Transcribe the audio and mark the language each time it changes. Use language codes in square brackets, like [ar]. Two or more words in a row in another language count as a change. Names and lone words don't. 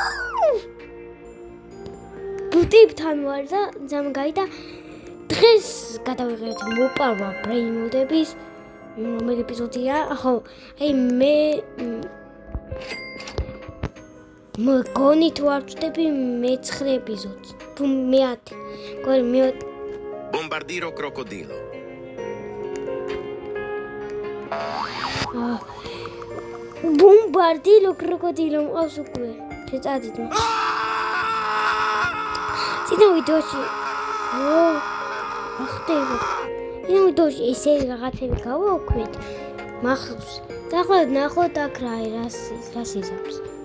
[ka] ბუტებთან ვარ და ზამგაი და დღეს გადავიღეთ მოპარვა ბრეინმოდების რომელი ეპიზოდია? ხო, აი მე მგონი თუ არ ვწდები მე-9 ეპიზოდს, თუ მე-10. გორი მე Bombardiro crocodilo. Bombardilo crocodilo მყავს უკვე. შეწადით მე. წინა ვიდეოში ახტება. წინა ვიდეოში ესე რაღაცები გავაუქმეთ. მახსოვს. და ახლა ნახოთ აქ რა იზამს.